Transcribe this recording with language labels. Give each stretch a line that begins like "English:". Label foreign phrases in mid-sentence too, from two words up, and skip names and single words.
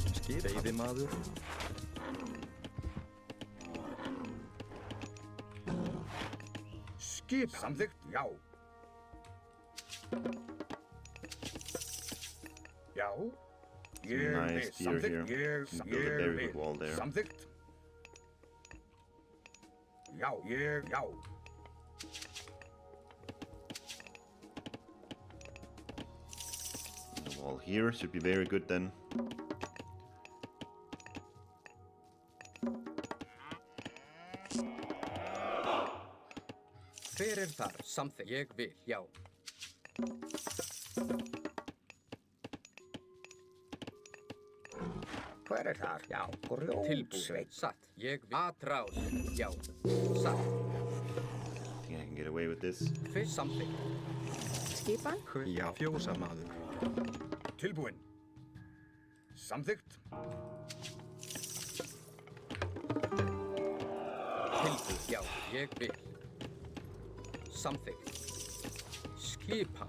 Icelandic: Skip, veiðimaður. Skip, samþykkt, já. Já.
English: Nice deer here. You can build a very good wall there.
Icelandic: Samþykkt. Já, já.
English: The wall here should be very good then.
Icelandic: Hver þar? Samþykkt. Ég vil, já. Hver þar? Já, grjótsveit. Satt. Ég vil. Atrás. Já. Satt.
English: I think I can get away with this.
Icelandic: Fyrst samþykkt. Skipan? Já, fjósamaður. Tilbúinn. Samþykkt. Tilbúinn. Já, ég vil. Samþykkt. Skipan.